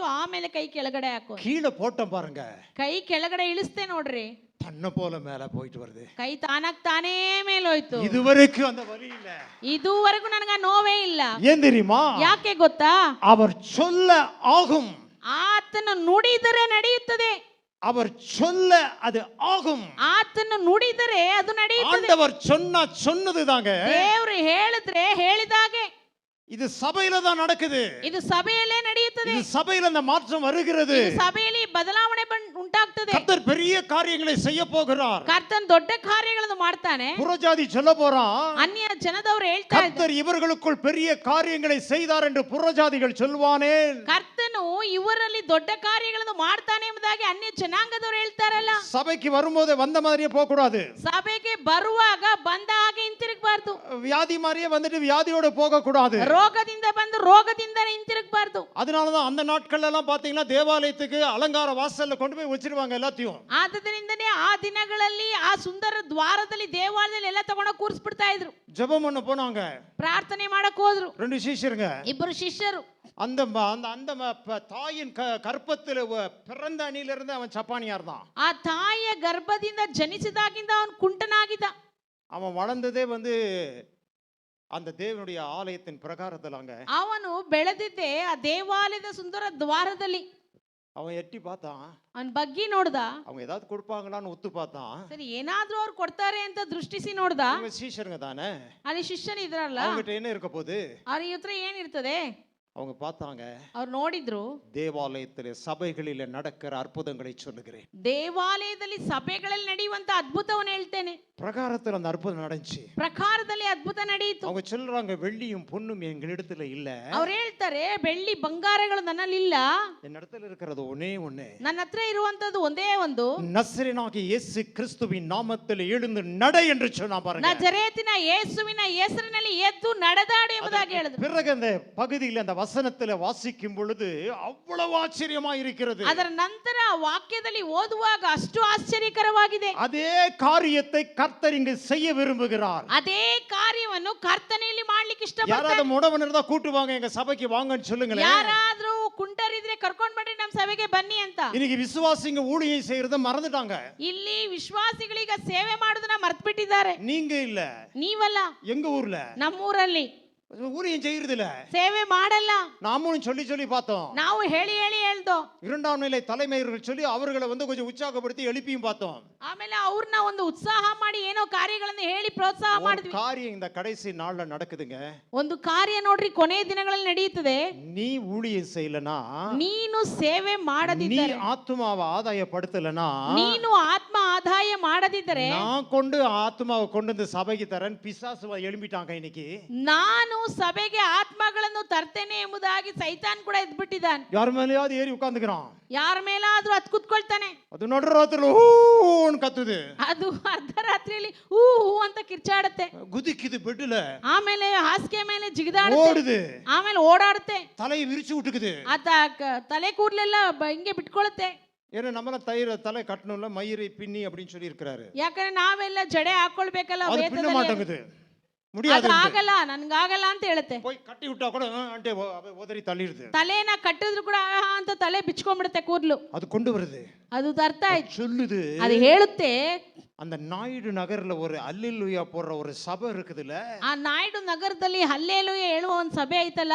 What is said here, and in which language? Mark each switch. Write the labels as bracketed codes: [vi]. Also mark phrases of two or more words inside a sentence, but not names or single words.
[kn] ಆಮೇಲೆ ಕೈ ಕೆಳಗಡೆ ಹಾಕು. [ta] கீழே போட்டோம் பாருங்க, [kn] ಕೈ ಕೆಳಗಡೆ ಇಳಿಸ್ತೆ ನೋಡ್ರಿ, [ta] தன்ன போல மேல போயிட்டு வருது. [kn] ಕೈ ತಾನಾಗ್ ತಾನೇ ಮೇಲೋಯ್ತು. [ta] இதுவரைக்கும் அந்த வலி இல்ல. [kn] ಇದುವರೆಗೂ ನನಗ ನೋವೇ ಇಲ್ಲ. [ta] ஏன் தெரியுமா? [kn] ಯಾಕೆ ಗೊತ್ತಾ? [ta] அவர் சொல்ல ஆகும். [kn] ಆತನ ನುಡಿದರೆ ನಡೆಯುತ್ತದೆ. [ta] அவர் சொல்ல அது ஆகும். [kn] ಆತನ ನುಡಿದರೆ ಅದು ನಡೆಯುತ್ತದೆ. [ta] ஆண்டவர் சொன்னதுதாங்க. [kn] ದೇವರು ಹೇಳಿದ್ರೆ ಹೇಳಿದಾಗೆ. [ta] இது சபையில தான் நடக்குது. [kn] ಇದು ಸಭೆಯಲ್ಲೇ ನಡೆಯುತ್ತದೆ. [ta] இது சபையில அந்த மாற்றம் வருகிறது. [kn] ಇದು ಸಭೆಯಲ್ಲಿ ಬದಲಾವಣೆ ಉಂಟಾಗ್ತದೆ. [ta] கர்த்தர் பெரிய காரியங்களை செய்ய போகிறார். [kn] ಕರ್ತನ್ ದೊಡ್ಡ ಕಾರ್ಯಗಳನ್ನು ಮಾಡ್ತಾನೆ. [ta] புறஜாதி சொல்ல போறான், [kn] ಅನ್ಯ ಜನದವರು ಹೇಳ್ತಾ ಇದ್ದಾರೆ, [ta] கர்த்தர் இவர்களுக்குள் பெரிய காரியங்களை செய்தார் என்று புறஜாதிகள் சொல்வானே. [kn] ಕರ್ತನು ಇವರಲ್ಲಿ ದೊಡ್ಡ ಕಾರ್ಯಗಳನ್ನು ಮಾಡ್ತಾನೆ ಎಂಬುದಾಗಿ ಅನ್ಯ ಜನಾಂಗದವರು ಹೇಳ್ತಾರಲ್ಲ. [ta] சபைக்கு வரும்போது வந்த மாதிரியே போக கூடாது. [kn] ಸಭೆಗೆ ಬರುವಾಗ ಬಂದ ಹಾಗೆ ಹಿಂತಿರುಗಬಾರದು. [ta] வியாதி மாதிரியே வந்துட்டு வியாதியோட போக கூடாது. [kn] ರೋಗದಿಂದ ಬಂದು ರೋಗದಿಂದನೇ ಹಿಂತಿರುಗಬಾರದು. [ta] அதனாலதான் அந்த நாட்கள்ல எல்லாம் பாத்தீங்கன்னா தேவாலயத்துக்கு அலங்கார வாசல்ல கொண்டு போய் வச்சிருவாங்க எல்லாத்தையும். [kn] ಆದ್ದರಿಂದನೇ ಆ ದಿನಗಳಲ್ಲಿ ಆ ಸುಂದರ ದ್ವಾರದಲ್ಲಿ ದೇವಾಲಯದಲ್ಲಿ ಎಲ್ಲ ತಗೊಂಡು ಕೂರಿಸ್ಬಿಡ್ತಾ ಇದ್ರು. [ta] ஜெபம் பண்ண போனாங்க. [kn] ಪ್ರಾರ್ಥನೆ ಮಾಡಕ್ ಹೋದ್ರು. [ta] 2 ಶಿಷ್ಯருங்க. [kn] ಇಬ್ಬರು ಶಿಷ್ಯರು. [ta] அந்த தாயின் கற்பத்தில் பிறந்த அணியிலிருந்து அவன் சப்பானியா இருந்தான். [kn] ಆ ತಾಯಿಯ ಗರ್ಭದಿಂದ ಜನಿಸಿದಾಗಿಂದ ಅವನು ಕುಂಟನಾಗಿದ್ದ. [ta] அவன் வளர்ந்ததே அந்த தேவனுடைய ஆலயத்தின் பிரகாரத்திலாங்க. [kn] ಅವನು ಬೆಳೆದಿದ್ದೆ ಆ ದೇವಾಲಯದ ಸುಂದರ ದ್ವಾರದಲ್ಲಿ. [ta] அவன் எட்டி பார்த்தான். [kn] ಅವನ್ ಬಗ್ಗಿ ನೋಡ್ದ. [ta] அவங்க ஏதாவது கொடுப்பாங்களான்னு ஒத்து பார்த்தான். [kn] ಸರಿ, ಏನಾದ್ರೂ ಅವ್ರು ಕೊಡ್ತಾರೆ ಅಂತ ದೃಷ್ಟಿಸಿ ನೋಡ್ದ. [ta] அவங்க சீஷருங்க தானே. [kn] ಅಲ್ಲಿ ಶಿಷ್ಯನಿದ್ರಲ್ಲ, [ta] அவங்கிட்ட என்ன இருக்க போகுது? [kn] ಅವ್ರ ಹತ್ರ ಏನಿರ್ತದೆ? [ta] அவங்க பார்த்தாங்க, [kn] ಅವ್ರು ನೋಡಿದ್ರು, [ta] தேவாலயத்திலே சபைகளிலே நடக்கிற அற்புதங்களை சொல்லுகிறேன். [kn] ದೇವಾಲಯದಲ್ಲಿ ಸಭೆಗಳಲ್ಲಿ ನಡೆಯುವಂತ ಅದ್ಭುತವನ್ನು ಹೇಳ್ತೇನೆ. [ta] பிரகாரத்தில் அந்த அற்புதம் நடந்துச்சு. [kn] ಪ್ರಕಾರದಲ್ಲಿ ಅದ್ಭುತ ನಡೆಯಿತು. [ta] அவங்க சொல்றாங்க, வெள்ளியும் பொன்னும் எங்களிடத்துல இல்ல. [kn] ಅವ್ರು ಹೇಳ್ತಾರೆ, ಬೆಳ್ಳಿ ಬಂಗಾರಗಳು ನನ್ನಲ್ಲಿ ಇಲ್ಲ, [ta] என்னிடத்துல இருக்கிறது ஒண்ணே ஒண்ணு, [kn] ನನ್ನ ಹತ್ರ ಇರುವಂತದ್ದು ಒಂದೇ ಒಂದು, [ta] நசரேயனாகிய இயேசு கிறிஸ்துவின் நாமத்தில் எழுந்து நட என்று சொன்னா பாருங்க. [kn] ನಜರೇತಿನ ಯೇಸುವಿನ ಹೆಸರಿನಲ್ಲಿ ಎದ್ದು ನಡೆದಾಡು ಎಂಬುದಾಗಿ ಹೇಳಿದ್ರು. [ta] பிறகு அந்த பகுதியில் அந்த வசனத்துல வாசிக்கும் பொழுது அவ்வளவு ஆச்சரியமா இருக்கிறது. [kn] ಅದರ ನಂತರ ವಾಕ್ಯದಲ್ಲಿ ಓದುವಾಗ ಅಷ್ಟು ಆಶ್ಚರ್ಯಕರವಾಗಿದೆ. [ta] அதே காரியத்தை கர்த்தர் இங்கு செய்ய விரும்புகிறார். [kn] ಅದೇ ಕಾರ್ಯವನ್ನು ಕರ್ತನೆಯಲ್ಲಿ ಮಾಡ್ಲಿಕ್ಕೆ ಇಷ್ಟಪಡ್ತಾರೆ. [ta] யாராவது முடவன் இருந்தா கூட்டு வாங்க, எங்க சபைக்கு வாங்கன்னு சொல்லுங்களேன். [kn] ಯಾರಾದ್ರೂ ಕುಂಟರಿದ್ರೆ ಕರ್ಕೊಂಡ್ ಬನ್ನಿ ನಮ್ಮ ಸಭೆಗೆ ಬನ್ನಿ ಅಂತ. [ta] இன்னைக்கு விசுவாசிங்க ஊழியம் செய்யறத மறந்துட்டாங்க. [kn] ಇಲ್ಲಿ ವಿಶ್ವಾಸಿಗಳೀಗ ಸೇವೆ ಮಾಡೋದನ್ನ ಮರ್ತು ಬಿಟ್ಟಿದ್ದಾರೆ. [ta] நீங்க இல்ல, [kn] ನೀವಲ್ಲ, [ta] எங்க ஊர்ல [kn] ನಮ್ಮೂರಲ್ಲಿ [ta] ஊழியம் செய்யறது இல்ல, [kn] ಸೇವೆ ಮಾಡಲ್ಲ. [ta] நாமும் சொல்லி சொல்லி பார்த்தோம். [kn] ನಾವು ಹೇಳಿ ಹೇಳಿ ಹೇಳ್ದೋ. [ta] இரண்டாம் நிலை தலைமையர்கள் சொல்லி அவர்களை கொஞ்சம் உற்சாகப்படுத்தி எழுப்பியும் பார்த்தோம். [kn] ಆಮೇಲೆ ಅವ್ರನ್ನ ಒಂದು ಉತ್ಸಾಹ ಮಾಡಿ ಏನೋ ಕಾರ್ಯಗಳನ್ನು ಹೇಳಿ ಪ್ರೋತ್ಸಾಹ ಮಾಡಿದ್ವಿ. [ta] காரியம் இந்த கடைசி நாள்ல நடக்குதுங்க. [kn] ಒಂದು ಕಾರ್ಯ ನೋಡ್ರಿ ಕೊನೆಯ ದಿನಗಳಲ್ಲಿ ನಡೆಯುತ್ತದೆ. [ta] நீ ஊழியம் செய்யலனா, [kn] ನೀನು ಸೇವೆ [ta] நீ [kn] ಮಾಡದಿದ್ದರೆ, [ta] ஆத்துமாவை ஆதாயப்படுத்தலனா, [kn] ನೀನು ಆತ್ಮ ಆದಾಯ ಮಾಡದಿದ್ದರೆ, [ta] நான் கொண்டு ஆத்துமாவை கொண்டு வந்து சபைக்கு தரேன் பிசாசு எழும்பிட்டாங்க இன்னைக்கு. [kn] ನಾನು ಸಭೆಗೆ ಆತ್ಮಗಳನ್ನು ತರ್ತೇನೆ ಎಂಬುದಾಗಿ ಸೈತಾನ್ ಕೂಡ ಎದ್ಬಿಟ್ಟಿದ್ದಾನೆ. [ta] யார் மேலயாவது ஏறி உட்கார்ந்துக்கிறான். [kn] ಯಾರ ಮೇಲಾದ್ರೂ ಹತ್ ಕುತ್ಕೊಳ್ತಾನೆ. [ta] அது நடுராத்திரில ஹூன்னு கத்துது. [kn] ಅದು ಅರ್ಧರಾತ್ರಿಯಲ್ಲಿ ಹೂ ಹೂ ಅಂತ ಕಿರ್ಚಾಡುತ್ತೆ. [ta] குதிக்குது பெட்ல. [kn] ಆಮೇಲೆ ಹಾಸಿಗೆ ಮೇಲೆ ಜಿಗಿದಾಡುತ್ತೆ. [ta] ஓடுது. [kn] ಆಮೇಲೆ ಓಡಾಡುತ್ತೆ. [ta] தலையை விரிச்சு விட்டுக்குது. [kn] ತಲೆ ಕೂದಲೆಲ್ಲ ಹಿಂಗೆ ಬಿಟ್ಕೊಳ್ಳುತ್ತೆ. [ta] ஏன்னா நம்மள தலை கட்டணும்ல, மயிரை பின்னி அப்படின்னு சொல்லி இருக்காரு. [kn] ಯಾಕಂದ್ರೆ ನಾವೆಲ್ಲ ಜಡೆ ಹಾಕೊಳ್ಬೇಕಲ್ಲ, [ta] அது பின்ன மாட்டேங்குது, முடியாது, [kn] ಆಗಲ್ಲ, ನನ್ಗಾಗಲ್ಲ ಅಂತ ಹೇಳುತ್ತೆ. [ta] போய் கட்டி விட்டா கூட అంటే உதறி தள்ளிடுது. [kn] ತಲೆನ ಕಟ್ಟಿದ್ರು ಕೂಡ ಅಂತ ತಲೆ ಬಿಚ್ಕೊಂಡ್ಬಿಡುತ್ತೆ ಕೂದಲು. [ta] அது கொண்டு வருது, [kn] ಅದು ತರ್ತಾ [ta] சொல்லுது, [kn] ಅದು ಹೇಳುತ್ತೆ. [ta] அந்த நாயுடு நகர்ல ஒரு அல்லேலூயா போடுற ஒரு சபை இருக்குதுல, [kn] ಆ ನಾಯ್ಡು ನಗರದಲ್ಲಿ ಹಲ್ಲೇಲೂಯ ಹೇಳುವ ಒಂದು ಸಭೆ ಐತಲ್ಲ,